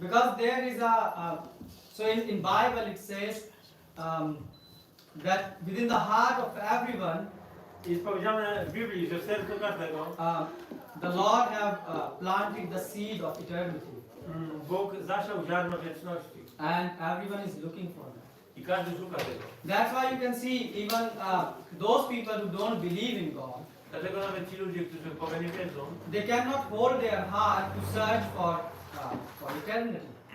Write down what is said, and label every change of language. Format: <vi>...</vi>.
<en>Because there is so in Bible it says that within the heart of everyone</en> <pl>Jest powiedziane w Biblii, że w sercu każdego</pl> <en>the Lord have planted the seed of eternity,</en> <pl>Bóg zasiał ziarno wieczności</pl> <en>and everyone is looking for that.</en> <pl>i każdy szuka tego.</pl> <en>That's why you can see even those people who don't believe in God,</en> <pl>Dlatego nawet ci ludzie, którzy w Boga nie wierzą,</pl> <en>they cannot hold their heart to search for eternity.</en>